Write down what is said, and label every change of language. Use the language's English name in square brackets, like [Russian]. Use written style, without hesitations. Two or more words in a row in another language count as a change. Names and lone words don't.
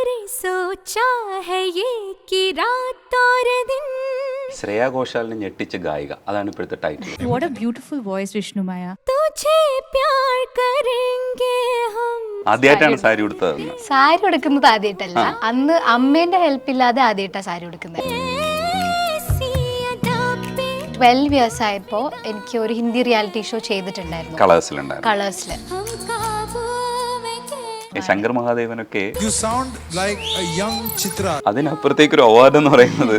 [Hindi] सोचा है ये कि रात और दिन. [Malayalam] ശ്രേയാ ഘോഷാലിനെ ഞെട്ടിച്ച ഗായിക, അതാണ് ഇപ്പോഴത്തെ ടൈറ്റിൽ. [English] What a beautiful voice, Vishnu Maya. [Hindi] तुझे प्यार करेंगे हम. [Malayalam] ആദ്യമായിട്ടാണ് സാരി ഉടുത്തതെന്ന്. സാരി ഉടുക്കുന്നത് ആദ്യമായിട്ടല്ല, അന്ന് അമ്മേന്റെ ഹെൽപ്പ് ഇല്ലാതെ ആദ്യമായിട്ടാണ് സാരി ഉടുക്കുന്നത്. 12 years ആയപ്പോൾ എനിക്ക് ഒരു ഹിന്ദി റിയാലിറ്റി ഷോ ചെയ്തിട്ടുണ്ടായിരുന്നു കളേഴ്സില്. ശങ്കർ മഹാദേവനൊക്കെ അതിനപ്പുറത്തേക്ക് ഒരു അവാർഡ് എന്ന് പറയുന്നത്